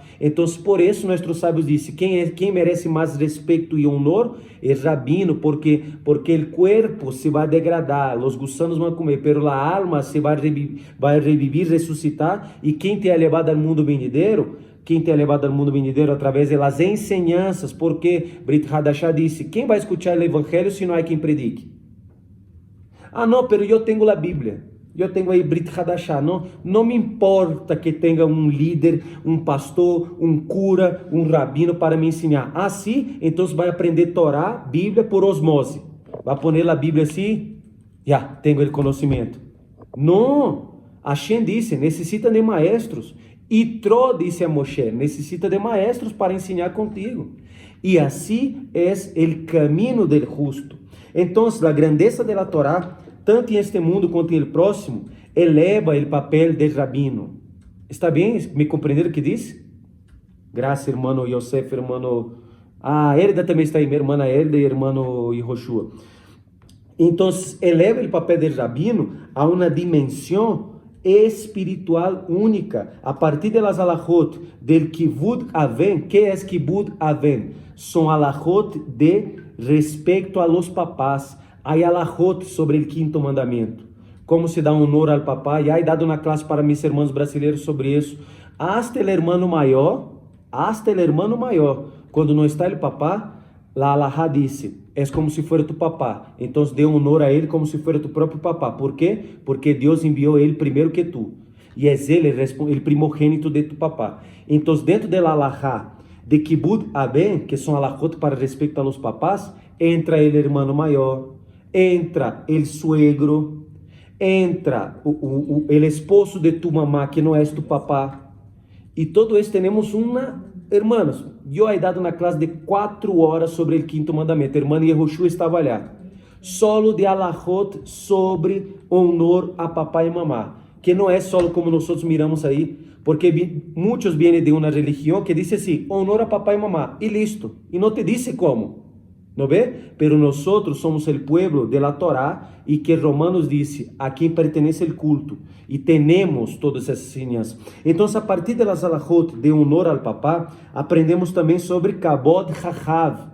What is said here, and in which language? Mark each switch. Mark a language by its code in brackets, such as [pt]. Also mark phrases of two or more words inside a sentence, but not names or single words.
[es] Entonces, por eso nuestros sabios dicen, ¿quién merece más respeto y honor? El rabino, porque el cuerpo se va a degradar, los gusanos van a comer, pero la alma se va a revivir, resucitar. ¿Y quién te ha llevado al mundo venidero? [pt] Quem te [es] ha levado al mundo venidero a través de las enseñanzas, porque Brit Hadashah disse, [pt] quem vai [es] escuchar el evangelho [pt] se não há quem predique? Ah, não, pero eu tenho a Bíblia, eu tenho aí Brit Hadashah, não me importa que tenha um líder, um pastor, um cura, um rabino para me ensinar. Ah, sim? Então vai aprender Torá, Bíblia por osmose. Vai pôr a Bíblia assim, já, tenho o conhecimento. Não, Hashem disse, necessita de maestros. Yitro, disse a Moshe, necessita de maestros para ensinar contigo. E assim é o caminho do justo. Então, a grandeza da Torá, tanto em este mundo quanto em [es] el próximo, [pt] eleva o papel [es] del rabino. [pt] Está bem? Me compreenderam o que disse? Graças, irmão Yosef, irmão... Ah, Elda também está aí, minha irmã Elda e irmão Yehoshua. Então, eleva o papel [es] del rabino [pt] a uma dimensão espiritual única, a partir [es] de las alajot del kibud aven. ¿Qué es kibud aven? Son alajot de respecto a los papás. Hay alajot sobre el quinto mandamiento, como se dá honor al papá. Ya he dado una clase para mis hermanos brasileiros sobre eso. Hasta el hermano mayor, [pt] quando não está [es] el papá, la alajá dice, es como si fuera tu papá. Entonces dê honor a él como si fuera tu propio papá. ¿Por qué? Porque Dios envió a él primero que tú. Y es él el primogénito de tu papá. Entonces dentro de la alajá de Kibud Aben, que son alajot para respecto a los papás, entra el hermano mayor, entra el suegro, entra el esposo de tu mamá, que no es tu papá. Y todo eso tenemos una... Hermanos, [pt] eu he dado uma classe de 4 horas sobre o quinto mandamento. A irmã Yehoshua estava lá. Solo de alajot sobre honor a papai e mamá. Que não é solo como nós miramos aí. Porque muitos vêm de uma religião que diz assim, honor a papai e mamá. E listo. E não te diz como. [es] ¿No ve? Pero nosotros somos el pueblo de la Torá y que Romanos dice, a quien pertenece el culto. Y tenemos todas esas enseñanzas. Entonces, a partir de las alajot de honor al papá, aprendemos también sobre Kabod Hahav.